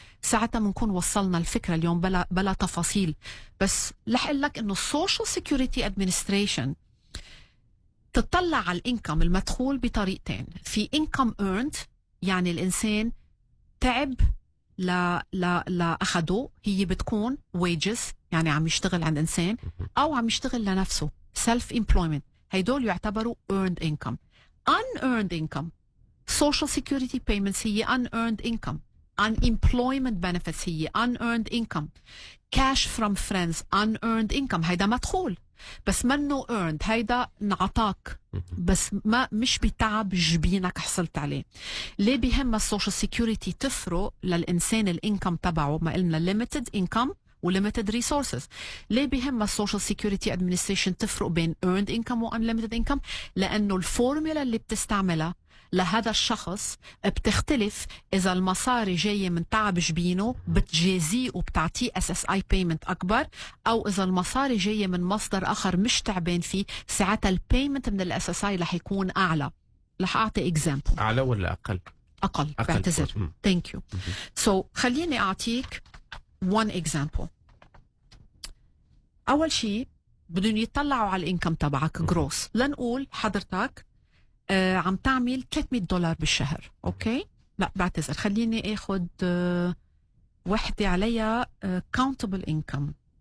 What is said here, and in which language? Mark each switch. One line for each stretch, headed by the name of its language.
Arabic: ساعتها بنكون وصلنا الفكرة اليوم بلا تفاصيل، بس رح أقول لك إنه السوشيال سيكوريتي ادمنستريشن تطلع على الانكم المدخول بطريقتين. في انكم earned، يعني الإنسان تعب لا أخده، هي بتكون wages يعني عم يشتغل عند إنسان أو عم يشتغل لنفسه self employment، هيدول يعتبروا earned income.
English: unearned income social security payments
Arabic: هي
English: unearned income. unemployment benefits
Arabic: هي
English: unearned income. cash from friends unearned income.
Arabic: هيدا مدخول بس منه earned، هيدا نعطاك بس ما مش بتعب جبينك حصلت عليه. ليه بهم السوشيال سيكوريتي تفرق للإنسان الانكم تبعه؟ ما قلنا
English: limited income
Arabic: و
English: limited resources.
Arabic: ليه بهم السوشيال سيكوريتي ادمنستريشن تفرق بين
English: earned income
Arabic: و
English: unlimited income؟
Arabic: لأنه الفورمولا اللي بتستعملها لهذا الشخص بتختلف. إذا المصاري جاية من تعب جبينه بتجازيه وبتعطيه SSI payment أكبر، أو إذا المصاري جاية من مصدر آخر مش تعبان فيه، ساعتها البيمنت من SSI رح يكون أعلى. رح أعطي example. أعلى ولا أقل؟ أقل. بعتذر.
English: Thank you.
Arabic: So خليني أعطيك
English: one example.
Arabic: أول شيء بدهم يطلعوا على الانكم تبعك جروس. لنقول حضرتك عم تعمل $300 بالشهر. اوكي، لا بعتذر، خليني اخذ وحده عليها
English: countable income.